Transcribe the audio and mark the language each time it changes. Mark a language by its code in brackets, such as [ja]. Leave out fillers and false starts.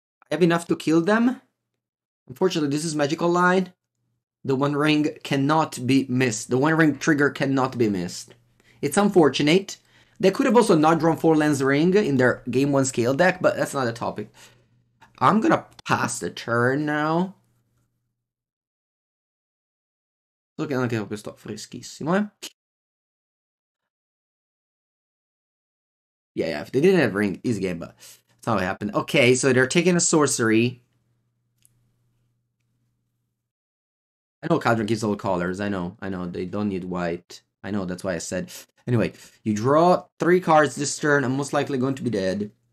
[en] I have enough to kill them. Unfortunately, this is magical line. The One Ring cannot be missed. The One Ring trigger cannot be missed. It's unfortunate. They could have also not drawn 4 Lens Ring in their Game 1 scale deck, but that's not a topic. I'm gonna pass the turn now. Look [it] anche questo freschissimo, eh? [en] Yeah, if they didn't have ring, easy game, but that's not what happened. Okay, so they're taking a sorcery. I know Caldron gives all colors. I know. They don't need white. I know, that's why I said. Anyway, you draw 3 cards this turn. I'm most likely going to be dead.